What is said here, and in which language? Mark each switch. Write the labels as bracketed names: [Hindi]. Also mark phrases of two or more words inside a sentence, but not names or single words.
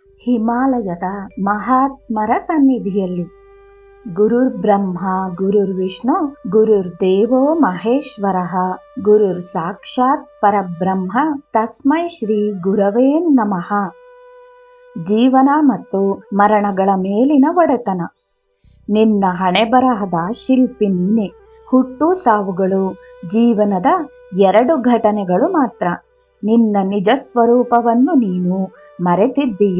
[Kannada] ಹಿಮಾಲಯದ ಮಹಾತ್ಮರ ಸನ್ನಿಧಿಯಲ್ಲಿ [Sanskrit] ಗುರುರ್ ಬ್ರಹ್ಮ ಗುರುರ್ ವಿಷ್ಣು ಗುರುರ್ ದೇವೋ ಮಹೇಶ್ವರಃ ಗುರುರ್ ಸಾಕ್ಷಾತ್ ಪರಬ್ರಹ್ಮ ತಸ್ಮೈ ಶ್ರೀ ಗುರವೇ ನಮಃ. [Kannada] ಜೀವನ ಮತ್ತು ಮರಣಗಳ ಮೇಲಿನ ಒಡೆತನ. ನಿನ್ನ ಹಣೆಬರಹದ ಶಿಲ್ಪಿ ನೀನೆ. ಹುಟ್ಟು ಸಾವುಗಳು ಜೀವನದ ಎರಡು ಘಟನೆಗಳು ಮಾತ್ರ. ನಿನ್ನ ನಿಜ ಸ್ವರೂಪವನ್ನು ನೀನು ಮರೆತಿದ್ದೀಯ.